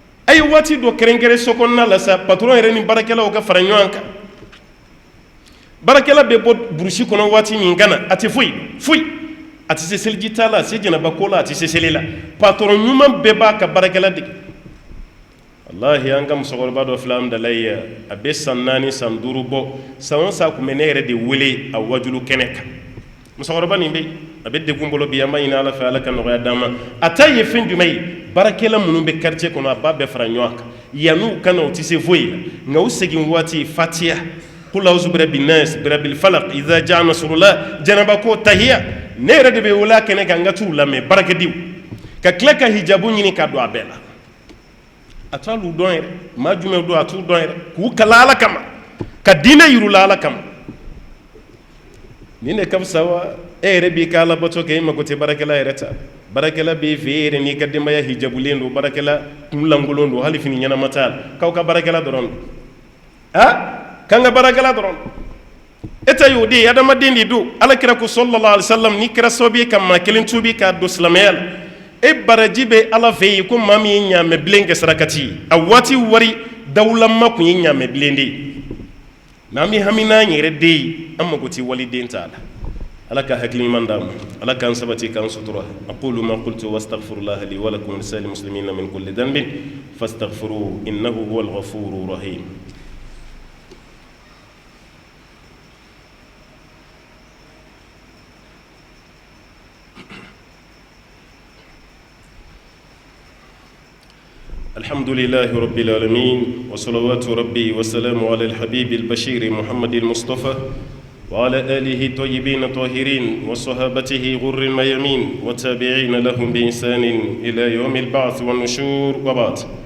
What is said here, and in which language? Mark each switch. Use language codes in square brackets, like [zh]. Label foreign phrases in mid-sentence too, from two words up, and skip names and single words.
[bm] ay waati do kerenkere sokonna la sa patron yɛrɛ ni baarakɛlaw ka fara ɲɔgɔn kan baarakɛla bɛ bɔ burusi kɔnɔ waati min kana a tɛ foyi a tɛ se seliji ta la a tɛ se jɛnɛba ko la a tɛ se seli la patron ɲuman bɛɛ b'a ka baarakɛla dege wallahi an ka musokɔrɔba dɔ filɛ amdalayi a bɛ san 4 san 5 bɔ san o san tun bɛ ne yɛrɛ de wele a wajulu kɛnɛ kan musokɔrɔba nin bɛ a bɛ degun bolo bi an b'a ɲini ala fɛ ala ka nɔgɔya d'an ma a ta ye fɛn jumɛn ye baarakɛla minnu bɛ quartier kɔnɔ a b'a bɛɛ fara ɲɔgɔn kan yan'u kana u tɛ se foyi la nka u segin waati fatiya [ar] قل أعوذ برب الناس برب الفلق إذا جاء نصر الله [bm] janaba ko tahiya ne yɛrɛ de bɛ wele a kɛnɛ kan n ka t'u lamɛn baarakɛdenw ka tila ka hijabu ɲini ka don a bɛɛ la a t'olu dɔn yɛrɛ maa jumɛn don a t'u dɔn yɛrɛ k'u kala ala kama ka diinɛ yirula ala kama nin de ka fisa wa e yɛrɛ b'i ka alabato kɛ e mago tɛ baarakɛla yɛrɛ ta baarakɛla b'e fɛ e yɛrɛ n'i ka denbaya hijabulen don baarakɛla kunlankolon don hali fini ɲɛnama t'a la k'aw ka baarakɛla dɔrɔn don k'an ka baarakɛla dɔrɔn don e ta y'o de ye adamaden de don alakira ko [ar] صلى الله عليه وسلم [bm] n'i kɛra sababu ye ka maa kelen tuubi k'a don silamɛya la e baraji bɛ ala fɛ yen ko maa min ye ɲaamɛ bilen kɛ sarakati ye a waati wari dawulama tun ye ɲaamɛ bilen de ye n'an bɛ hami n'an yɛrɛ den ye an mago tɛ waliden t'a la ala ka hakili ɲuman d'an ma ala k'an sabati k'an sutura [ar] أقول ما قلت وأستغفر الله لي ولكم ولسائر المسلمين من كل ذنب فاستغفروه إنه هو الغفور الرحيم الحمد لله رب العالمين وصلوات ربي وسلام على الحبيب البشير محمد المصطفى وعلى آله طيبين طاهرين وصحابته غر الميامين وتابعين لهم بإحسان إلى يوم البعث والنشور وبعد